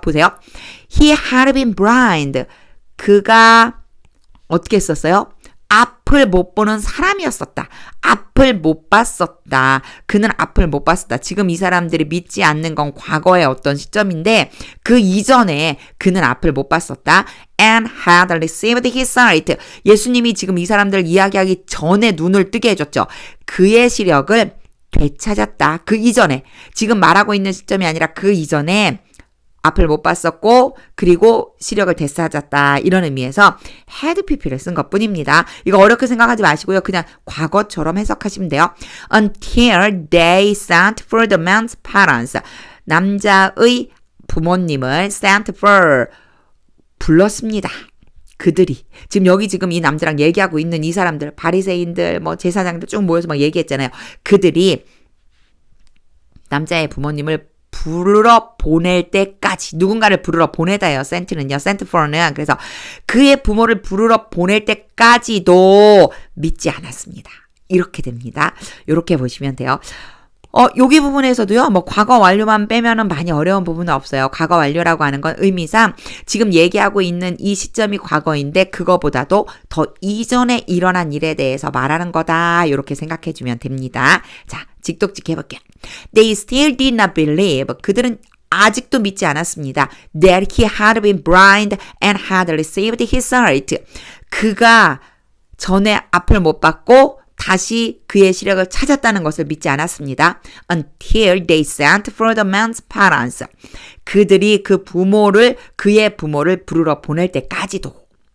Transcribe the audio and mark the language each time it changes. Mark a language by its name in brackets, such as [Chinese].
[Korean] 보세요. [English] He had been blind. [Korean] 그가 어떻게 썼어요? 앞을 못 보는 사람이었었다. 앞을 못 봤었다. 그는 앞을 못 봤었다. 지금 이 사람들이 믿지 않는 건 과거의 어떤 시점인데 그 이전에 그는 앞을 못 봤었다. [English] And had received his sight. [Korean] 예수님이 지금 이 사람들 이야기하기 전에 눈을 뜨게 해줬죠. 그의 시력을 되찾았다. 그 이전에 지금 말하고 있는 시점이 아니라 그 이전에 앞을 못 봤었고 그리고 시력을 되찾았다. 이런 의미에서 had pp를 쓴 것뿐입니다. 이거 어렵게 생각하지 마시고요. 그냥 과거처럼 해석하시면 돼요. [English] Until they sent for the man's parents. [Korean] 남자의 부모님을 sent for 불렀습니다. 그들이 지금 여기 지금 이 남자랑 얘기하고 있는 이 사람들 바리새인들 뭐 제사장들 쭉 모여서 막 얘기했잖아요. 그들이 남자의 부모님을 부르러 보낼 때까지 누군가를 부르러 보내다요. sent는요. sent for는 그래서 그의 부모를 부르러 보낼 때까지도 믿지 않았습니다. 이렇게 됩니다. 이렇게 보시면 돼요. 여기 부분에서도요, 뭐, 과거 완료만 빼면은 많이 어려운 부분은 없어요. 과거 완료라고 하는 건 의미상 지금 얘기하고 있는 이 시점이 과거인데 그거보다도 더 이전에 일어난 일에 대해서 말하는 거다. 이렇게 생각해 주면 됩니다. 자, 직독직 해볼게요. [English] They still did not believe. [Korean] 그들은 아직도 믿지 않았습니다. [English] That he had been blind and had received his sight. [Korean] 그가 전에 앞을 못 봤고 다시 그의 시력을 찾았다는 것을 믿지 않았습니다. [English] Until they sent for the man's parents. [Korean] 그들이 그의 부모를 부르러 보낼 때까지도.